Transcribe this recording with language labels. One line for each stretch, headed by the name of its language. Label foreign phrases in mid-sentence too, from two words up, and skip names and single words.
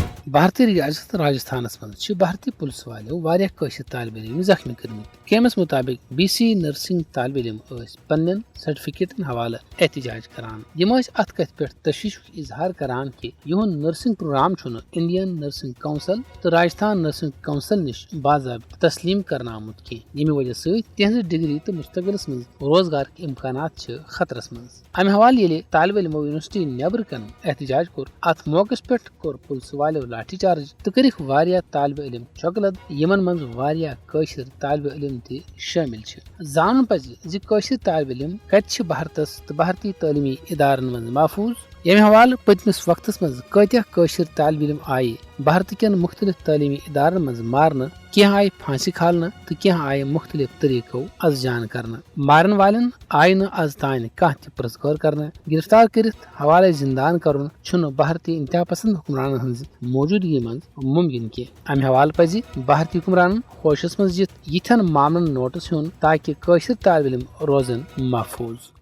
Kashmiri: بھارتی ریاست راجستھانس مز بھارتی پولیس والو واریاہ قٲشِر طالب علم زخمی کٔرمٕتۍ کیمس مطابق بی سی نرسنگ طالب علم پنن سرٹیفکیٹن حوالہ احتجاج کران یم ات کتھ پہ تشویشک اظہار کران کہ یہند نرسنگ پروگرام انڈین نرسنگ کونسل تو راجستھان نرسنگ کونسل نش باضابطہ تسلیم کرنا آمت کی یمہ وجہ ست تہذ ڈگری تو مستقبلس مز
Urdu: روزگار کے امکانات
Kashmiri: خطرس مز امہ حوالہ یل طالب علمو یونیورسٹی نیبر کن احتجاج کور ات موقع پہ کور پولیس والو لاٹھی چارج تو کرک واریاہ طالب علم چۄکلد یمن مز واریاہ قٲشر طالب علم تہ شامل زانن پزِ زِ قٲشر طالب علم کتہ بھارتس تو بھارتی تعلیمی ادارن مز محفوظ یمہ حوالہ پتمس وقتس مز کتیا قٲشر طالب علم آئی بھارت کین مختلف تعلیمی ادارن مز مارنہ کینٛہہ آئی پھانسی کھالنہ تو کینٛہہ آئی مختلف طریقو از جان کرنہ مارن والن آئی نہ از تان کانٛہہ تہ پرژھ غور کرنہ گرفتار کرتھ حوالہ زندان کرن چھُنہ بھارتی انتہا پسند حکمرانن ہنز موجودگی مز ممکن کی امہ حوالہ پزِ بھارتی حکمرانن ہوشس مز یتھ یتھن معاملن نوٹس ہیون تاکہ قٲشر طالب علم روزن محفوظ۔